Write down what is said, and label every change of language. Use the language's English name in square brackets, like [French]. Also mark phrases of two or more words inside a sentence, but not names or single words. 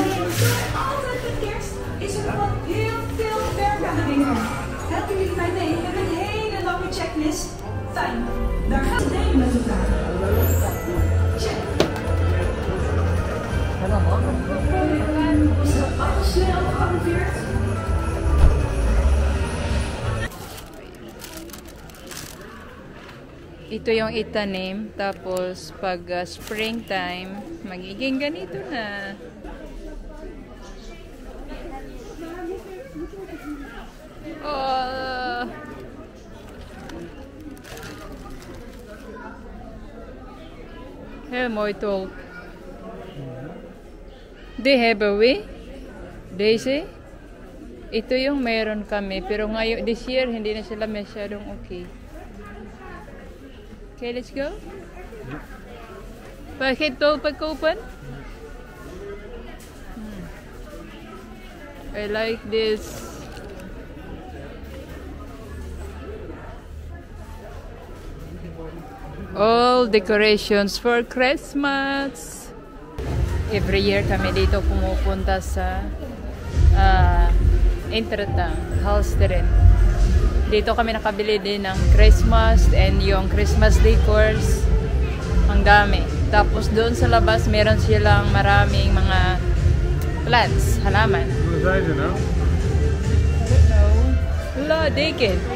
[Dutch] Altijd met kerst is er gewoon heel veel werk aan de winkel. Helpen jullie mij mee? Ik heb een hele lange checklist. Fijn. Daar gaan we delen met elkaar. Check. Is er alles snel gearriveerd? [Filipino] Ito yung itanim. Tapos pag springtime, magiging ganito na. Oh! [Dutch] Heel mooi tol. Die hebben we. Deze. [Filipino] Ito yung meron kami. Pero ngayon, [English] this year, [Filipino] hindi na sila masyadong okay. [English] Okay, let's go. [Dutch] Mag je tulpen kopen? [English] I like this. All decorations for Christmas. Every year [Filipino] kami dito pumupunta sa Entretang, Halsteren. Dito kami nakabili din ng Christmas and yung [English] Christmas decors. [Filipino] Ang dami. Tapos doon sa labas meron silang maraming mga plants, halaman. [Dutch] Hoe zijn ze nou? [English] I don't know. Wala, deken.